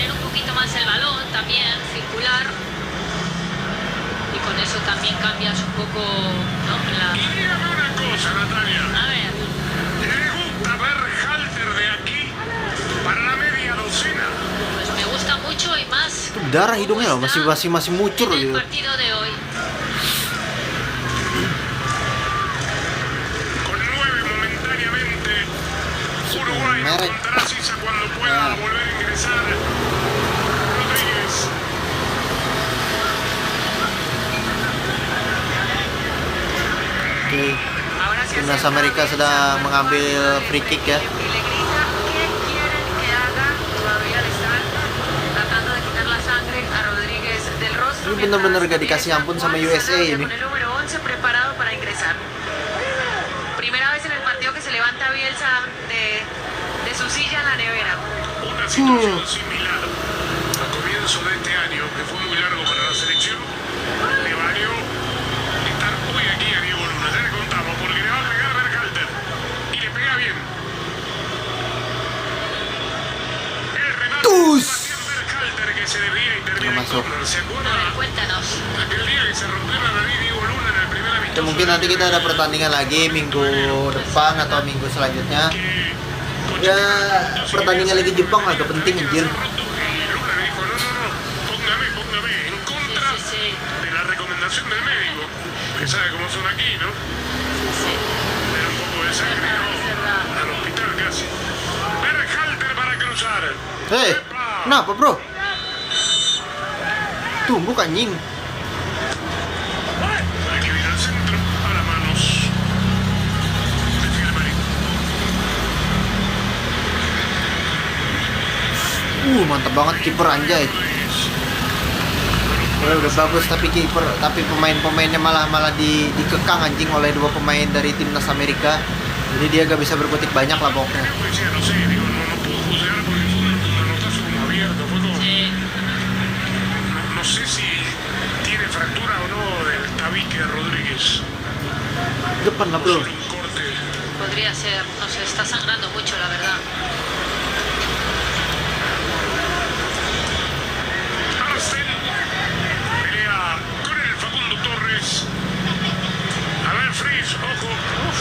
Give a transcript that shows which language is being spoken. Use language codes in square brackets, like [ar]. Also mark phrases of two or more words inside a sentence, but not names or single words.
[es] tener un poquito más el balón, también circular. Y con eso también cambias un poco, ¿no? Y dígame una cosa, Natalia. A ver, ¿Le gusta ver Halter de aquí para la media docena? pues me gusta mucho y más [id] Itu darah hidungnya loh, masih mucur [es] en el gitu. partido de hoy. Con 9 momentáneamente. Uruguay no Merek. contará Sisa cuando pueda volver a ingresar. Rodríguez. Oke. Ahora sí Timnas acerca Amerika Bielsa sedang con mengambil el [en] free kick ya. [es] y le grita, ¿qué quieren que haga? Todavía le están tratando de quitar la sangre a Rodríguez del rostro. [id] Ini bener-bener [es] mientras [id] gak dikasih ampun sama Juan USA Sanabria ini. [es] Con el número 11 preparado para ingresar. Primera vez en el partido que se levanta Bielsa de su silla en la nevera. Una situación similar a comienzo de este año, que fue muy largo para la selección, le valió estar hoy aquí a Diego Luna. Ya le contamos, porque le va a pegar a Berhalter. Y le pega bien. El remate ¡Tus! de Sebastián Berhalter, que se desvía y termina No en masuk. córner. ¿Se A ver, acuerda cuéntanos. aquel día que se rompió la nariz Diego Luna en el primer Ya amistoso? [id] mungkin nanti kita ada pertandingan lagi minggu depan atau minggu selanjutnya. [es] Que [id] Ya pertandingan Liga Jepang agak penting anjir. [es] Luna le dijo, no, póngame, en contra Sí, sí, de la recomendación del médico, que sabe cómo son aquí, ¿no? sí. Le da un poco de sangre, Es ¿no? verdad. Al hospital casi. Berhalter para cruzar. [id] Hei, [es] ¡Epa! [id] kenapa bro? Tumbuk anjing. [es] Hay que ir al centro, a las manos. De Filmari. [id] Mantap banget kiper anjay. Rodríguez. Udah bagus tapi kiper, tapi pemainnya malah dikekang anjing oleh dua pemain dari timnas Amerika. Jadi dia gak bisa berkutik banyak lah pokoknya. [es] Creo que decía, no sé, digo, no puedo juzgar porque fue un manotazo como abierto, fue como, Sí. no sé si tiene fractura o no del tabique de Rodríguez. [id] Depan lah bro. [es] Solo un corte. Podría ser, no sé, está sangrando mucho, la verdad. Arsen pelea con el Facundo Torres. A ver, Fries, ojo. Uf,